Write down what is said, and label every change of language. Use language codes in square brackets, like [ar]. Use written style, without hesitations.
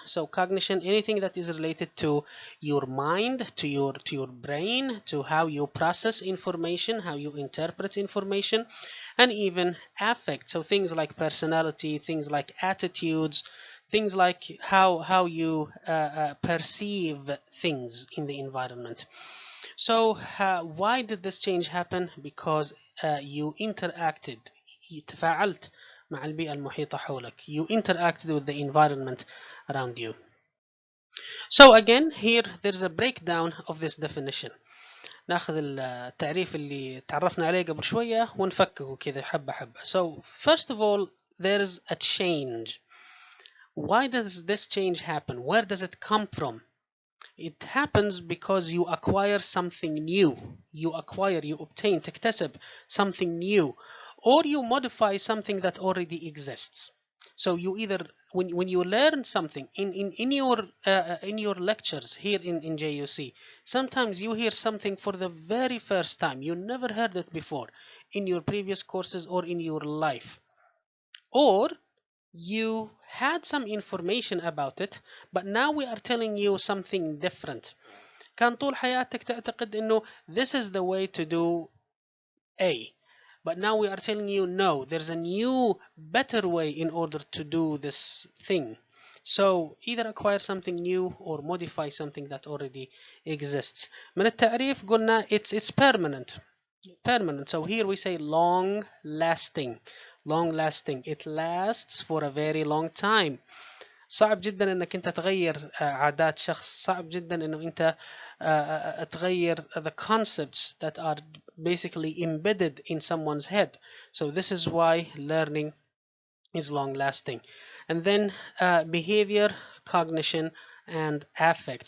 [en] So cognition, anything that is related to your mind, to your brain, to how you process information, how you interpret information, and even affect. So things like personality, things like attitudes, things like how you perceive things in the environment. So why did this change happen? Because you interacted, [ar] تفاعلت مع البيئة المحيطة حولك. [en] You interacted with the environment around you. So again, here there's a breakdown of this definition. [ar] ناخذ التعريف اللي تعرفنا عليه قبل شوية ونفكه كذا حبة حبة. [en] So first of all, there's a change. Why does this change happen? Where does it come from? It happens because you acquire something new. You obtain, [ar] تكتسب [en] something new, or you modify something that already exists. So you either, when you learn something in your lectures here in JUC, sometimes you hear something for the very first time. You never heard it before in your previous courses or in your life. Or you had some information about it, but now we are telling you something different. [ar] كان طول حياتك تعتقد انه [en] this is the way to do A, but now we are telling you no, there's a new better way in order to do this thing. So either acquire something new or modify something that already exists. [ar] من التعريف قلنا [en] it's permanent. So here we say long lasting. It lasts for a very long time. [ar] صعب جدا انك انت تغير عادات شخص. صعب جدا انه انت تغير [en] the concepts that are basically embedded in someone's head. So this is why learning is long lasting. And then behavior, cognition, and affect.